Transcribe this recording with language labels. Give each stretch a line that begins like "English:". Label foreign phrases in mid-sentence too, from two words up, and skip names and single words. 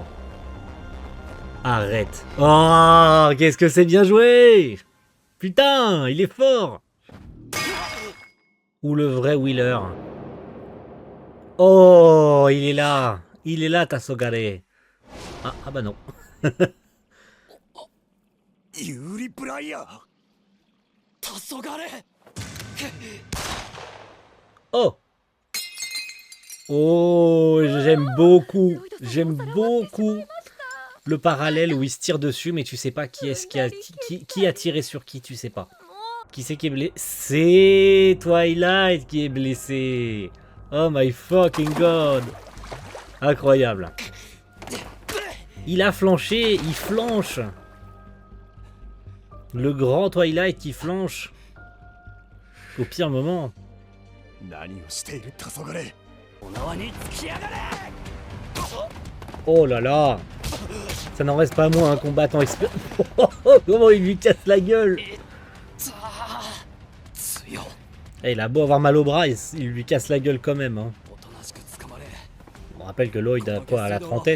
French: Arrête. Oh, qu'est-ce que c'est bien joué. Putain, il est fort. Ou le vrai Wheeler. Oh, il est là. Il est là, Tassogare. Ah bah non. 有利プライヤー。黄昏。 Oh. Oh, j'aime beaucoup le parallèle où il se tire dessus, mais tu sais pas qui est-ce qui a tiré sur qui, tu sais pas. Qui c'est qui est blessé? C'est Twilight qui est blessé.
English: Oh my fucking god.
French: Incroyable. Il a flanché, il flanche. Le grand Twilight qui flanche. Au pire moment.
Japanese: 何をしている黄昏。
French: Oh là là. Ça n'en reste pas moins un combattant expert. Comment il lui casse la gueule. Eh, il a beau avoir mal au bras, il lui casse la gueule quand même. Hein. On rappelle que Lloyd a quoi, à la trentaine.